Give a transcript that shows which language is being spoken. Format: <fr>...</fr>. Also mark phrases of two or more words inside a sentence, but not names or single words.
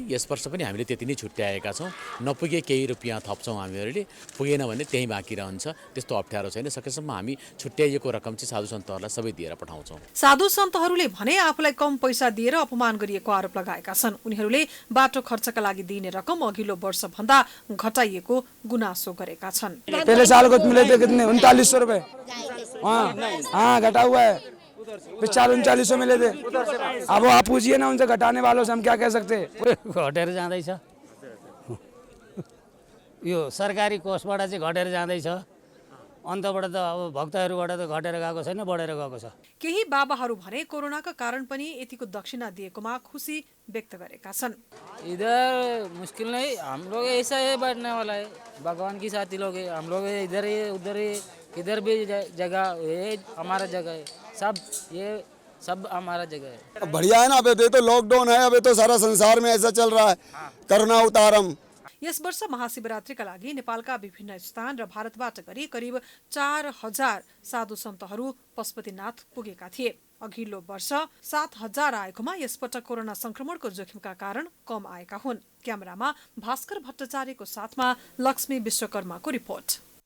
<ne>यस वर्ष पनि हामीले त्यति नै छुट्याएका छौं। नपुगे केही रुपैयाँ थप्छौं हामीहरूले, पुगेन भने त्यही बाँकी रहन्छ। त्यस्तो अप्ठ्यारो छैन। सकेसम्म हामी छुट्याइएको रकम चाहिँ साधु सन्तहरूलाई सबै दिएर पठाउँछौं। साधु सन्तहरूले भने आफूलाई कम पैसा दिएर अपमान गरिएको आरोप लगाएका छन्। उनीहरूले बाटो खर्चका लागि दिइने रकम अघिल्लो वर्ष भन्दा घटाइएको गुनासो गरेका छन्।</ne> <hi>पहले साल को मिले थे कितने 3900 रुपए। हाँ घटा हुआ है। 3900 मिले थे। अब आप पूछिए ना उनसे, घटाने वालों से हम क्या कह सकते हैं।</hi> <ne>घटेर जाँदैछ, यो सरकारी कोषबाट चाहिँ घटेर जाँदैछ। अन्तबाट त अब भक्तहरूबाट त घटेर गएको छैन, बढेर गएको छ। केही बाबाहरू भने कोरोनाका कारण पनि यतिको दक्षिणा दिएकोमा खुसी व्यक्त गरेका छन्।</ne> <hi>इधर मुश्किल नहीं, हम लोग ऐसा है बैठने वाला है, भगवान की साथी लोग है। हम लोग इधर ही उधर ही, इधर भी जगह ये हमारा जगह है, सब ये सब हमारा जगह है। बढ़िया है ना। अबे तो लॉकडाउन है, अबे तो सारा संसार में ऐसा चल रहा है, करुणा उतारम।</hi> <ne>यस वर्ष महाशिवरात्रिका लागि नेपालका विभिन्न स्थान र भारतबाट गरी करिब 4000 साधु सन्तहरू पशुपतिनाथ पुगेका थिए। अघिल्लो वर्ष 7000 आएकोमा यसपटक कोरोना संक्रमणको जोखिमका कारण कम आएका हुन्। क्यामेरामा भास्कर भट्टाचार्यको साथमा लक्ष्मी विश्वकर्माको रिपोर्ट।</ne>